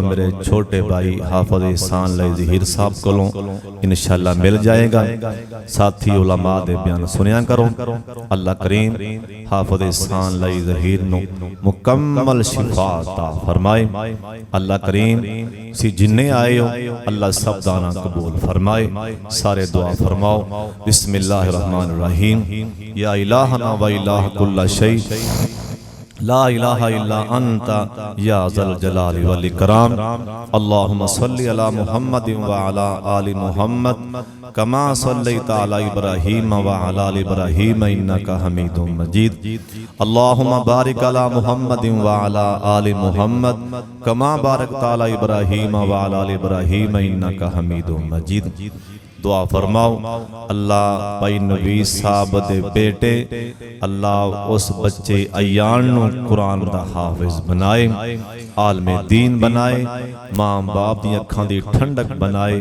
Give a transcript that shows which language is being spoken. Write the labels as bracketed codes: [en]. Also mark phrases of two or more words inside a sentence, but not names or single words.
[pa] میرے چھوٹے بھائی حافظ احسان لئی ظہیر صاحب کولوں [ar] إن شاء الله [pa] مل جائے گا ساتھی علماء دے بیان سنیا کرو اللہ کریم حافظ احسان لئی ظہیر نوں مکمل شفا عطا فرمائے اللہ کریم سی جنے آئے ہو اللہ سب دانا قبول فرمائے سارے دعا فرماؤ [ar] بسم الله الرحمن الرحيم يا إلهنا وإله كل شيء لا إله إلا أنت يا ذا الجلال والإكرام. اللهم صل على محمد وعلى آل محمد كما صليت على إبراهيم وعلى آل إبراهيم إنك حميد مجيد. اللهم بارك على محمد وعلى آل محمد كما باركت على إبراهيم وعلى آل إبراهيم إنك حميد مجيد. [pa] دعا فرماؤ اللہ بھائی نویس صاحب دے بیٹے اللہ اس بچے ایان نوں قرآن دا حافظ بنائے، عالم دین بنائے، ماں باپ دی اکھاں دی ٹھنڈک بنائے.